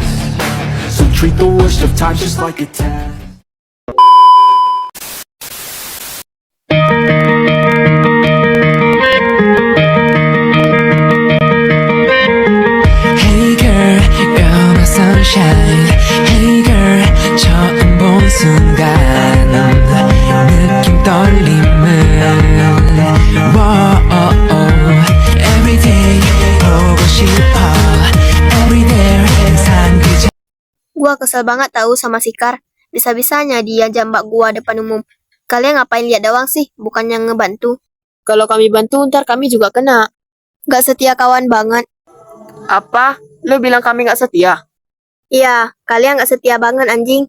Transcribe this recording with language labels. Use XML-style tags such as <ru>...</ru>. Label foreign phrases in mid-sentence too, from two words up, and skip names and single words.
<en>So treat the worst of times just like a test. Hey girl, you're my sunshine. Hey girl,</en> <ko>처음 본 순간 느낌 떨림을 Everyday 보고 싶어 Everywhere 항상 그</ko> <id>Gua kesel banget tahu sama si Kar. Bisa-bisanya dia jambak gua depan umum. Kalian ngapain lihat doang sih, bukannya ngebantu? Kalau kami bantu, ntar kami juga kena. Gak setia kawan banget. Apa? Lo bilang kami gak setia? Iya, kalian gak setia banget anjing.</id>